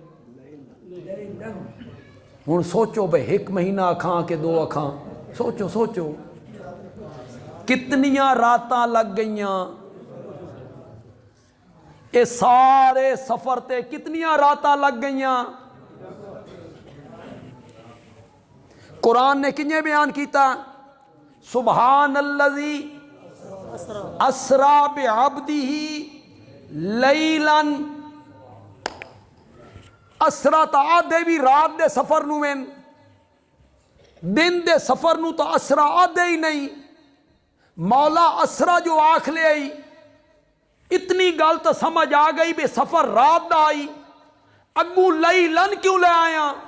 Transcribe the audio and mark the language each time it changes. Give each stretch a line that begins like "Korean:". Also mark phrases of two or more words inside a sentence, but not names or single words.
Punjabi: ਹੁਣ ਸੋਚੋ ਭਾਈ, 1 ਮਹੀਨਾ ਅੱਖਾਂ ਕੇ 2 ਅੱਖਾਂ, ਸੋਚੋ ਸੋਚੋ ਕਿਤਨੀਆਂ ਰਾਤਾਂ ਲੱਗ ਗਈਆਂ। ਯੇ ਸਾਰੇ ਸਫ਼ਰ ਤੇ ਕਿਤਨੀਆਂ ਰਾਤਾਂ ਲੱਗ ਗਈਆਂ। ਕੁਰਾਨ ਨੇ ਕਿੰਜੇ ਬਯਾਨ ਕੀਤਾ,
Arabic: سبحان الذي أسرى بعبده ليلا.
Punjabi: ਅਸਰਾ ਤੋ ਆਧੇ ਭੀ ਰਾਤ ਦੇ ਸਫ਼ਰ ਨੂੰ ਵੇਨ, ਦਿਨ ਦੇ ਸਫ਼ਰ ਨੂੰ ਤੋ ਅਸਰਾ ਆਧੇ ਹੀ ਨਹੀਂ। ਮੌਲਾ ਅਸਰਾ ਜੋ ਆਖ ਲੇ ਆਈ, ਇਤਨੀ ਗੱਲ ਤੋ ਸਮਝ ਆ ਗਈ ਭੀ ਸਫ਼ਰ ਰਾਤ ਦਾ ਆਈ, ਅਗੂ ਲੈਲਨ ਕਿਉਂ ਲੇ ਆਇਆ।